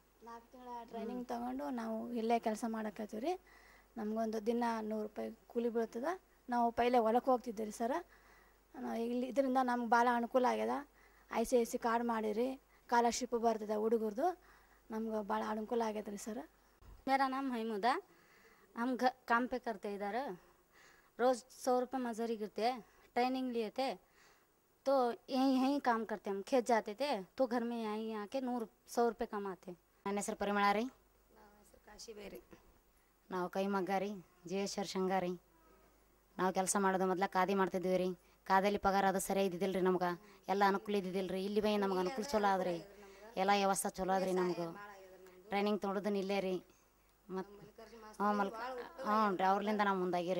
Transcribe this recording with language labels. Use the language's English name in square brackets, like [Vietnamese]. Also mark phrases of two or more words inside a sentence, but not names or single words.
[Kannada] 4 ತಿಂಗಳ ಟ್ರೈನಿಂಗ್ ತೊಗೊಂಡು ನಾವು ಇಲ್ಲೇ ಕೆಲಸ ಮಾಡಕತ್ತೀವಿ ರೀ. ನಮಗೊಂದು ದಿನ 100 ರೂಪಾಯಿ ಕೂಲಿ ಬೀಳ್ತದೆ. ನಾವು ಪೈಲೆ ಹೊಲಕ್ಕೆ ಹೋಗ್ತಿದ್ದೆ ರೀ ಸರ. ಇಲ್ಲಿ ಇದರಿಂದ ನಮ್ಗೆ ಭಾಳ ಅನುಕೂಲ ಆಗ್ಯದ. ICIC ಕಾರ್ಡ್ ಮಾಡಿರಿ, ಸ್ಕಾಲರ್ಶಿಪ್ ಬರ್ತದೆ ಹುಡುಗರದು. ನಮ್ಗೆ ಭಾಳ ಅನುಕೂಲ ಆಗ್ಯದ ರೀ ಸರ. [Hindi] मेरा नाम महमूदा। हम काम पे करते इधर। रोज़ 100 रुपये मजदूरी गिरते हैं। ट्रेनिंग लिए थे तो यहीं काम करते, हम खेत जाते थे तो घर में यहीं आके 100 रुपये कमाते। [Kannada] ನನ್ನ ಹೆಸರು ಪರಿಮಳ ರೀ. ನಮ್ಮ ಹೆಸರು ಕಾಶಿಬೇ ರೀ. ನಾವು ಕೈ ಮಗ್ಗ ರೀ, ಜೀವೇಶ್ವರ ಶಂಗ ರೀ. ನಾವು ಕೆಲಸ ಮಾಡೋದು ಮೊದ್ಲು ಖಾದಿ ಮಾಡ್ತಿದ್ವಿ ರೀ. ಖಾದಿಯಲ್ಲಿ ಪಗಾರ ಅದು ಸರಿ ಇದ್ದಿದ್ದಿಲ್ಲ ರೀ. ನಮ್ಗೆ ಎಲ್ಲ ಅನುಕೂಲ ಇದ್ದಿದ್ದಿಲ್ಲ ರೀ. ಇಲ್ಲಿ ಬೈ ನಮ್ಗೆ ಅನುಕೂಲ ಚಲೋ ಆದ್ರಿ, ಎಲ್ಲ ವ್ಯವಸ್ಥೆ ಚಲೋ ಆದ್ರಿ. ನಮಗೂ ಟ್ರೈನಿಂಗ್ ತೊಗೊಳೋದನ್ನ ಇಲ್ಲೇ ರೀ. ಮತ್ತು ಹ್ಞೂ ರೀ, ಅವ್ರಲಿಂದ ನಾವು ಮುಂದಾಗಿರಿ.